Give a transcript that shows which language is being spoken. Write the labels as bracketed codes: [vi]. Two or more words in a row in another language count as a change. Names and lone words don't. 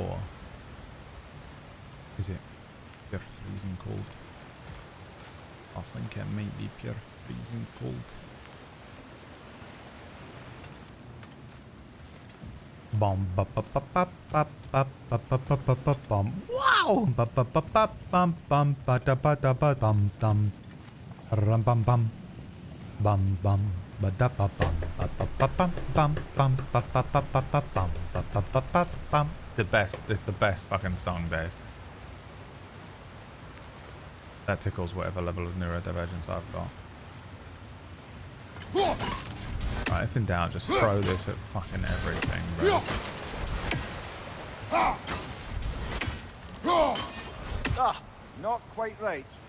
[en] Or is it Pure freezing cold. I think it might be pure freezing cold. Bum ba ba ba ba ba ba ba ba ba ba ba bum. Wow! Ba ba ba ba bum bum ba da ba da ba bum dum. Rum bum bum. Bum bum ba da ba bum ba ba ba bum bum bum ba ba ba ba ba bum ba ba ba ba bum. The best. It's the best fucking song, Dave. That tickles whatever level of neurodivergence I've got. Right, if in doubt, just throw this at fucking everything, bro. Ah, not quite right.